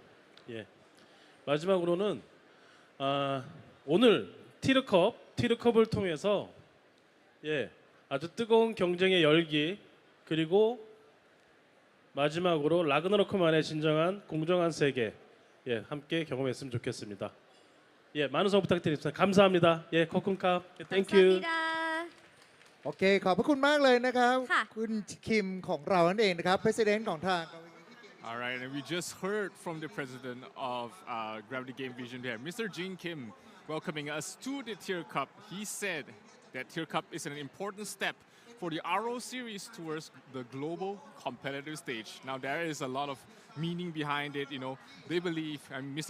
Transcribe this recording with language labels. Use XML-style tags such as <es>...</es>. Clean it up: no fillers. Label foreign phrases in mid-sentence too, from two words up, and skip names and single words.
<ko>마지막으로는 오늘 티르컵을 통해서 아주 뜨거운 경쟁의 열기 그리고 마지막으로 라그나로크만의 진정한 공정한 세계 함께 경험했으면 좋겠습니다. 많은 성원 부탁드립니다. 감사합니다.</ko> <th>ขอบคุณครับ</th> <en>thank you.</en> <ko>감사합니다.</ko> <th>โอเคขอบพระคุณมากเลยนะครับ ค่ะ คุณคิมของเรานั่นเองนะครับ President ของทาง</th> <en>All right, and we just heard from the president of Gravity Game Vision here, Mr. Jin Kim, welcoming us to the Tier Cup. He said that Tier Cup is an important step for the RO series towards the global competitive stage. Now, there is a lot of meaning behind it. You know, they believe, and Mr.</en>